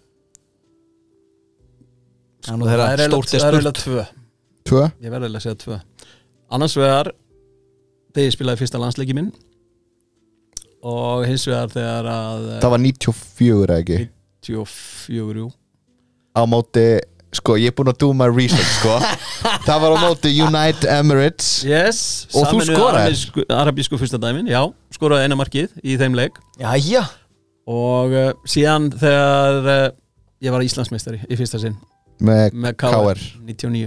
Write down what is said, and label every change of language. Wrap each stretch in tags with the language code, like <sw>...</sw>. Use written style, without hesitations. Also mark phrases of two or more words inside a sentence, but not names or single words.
<is>Það er stórt Það er eiginlega 2 2 Ég verði að segja 2 Annars vegar þegar ég spilaði fyrsta landsleiki minn og hins vegar þegar að Það var 94 eða ekki 94, jú Á móti, sko ég er búin að</is> <en>do my research</en> <is>sko Það var á móti United Emirates Yes Og þú skoraðir? Arabísku fyrsta dæmin, já Skoraði eina markið í þeim leik Jæja Og síðan þegar ég var Íslandsmeistari í fyrsta sinn Með KR 99</is>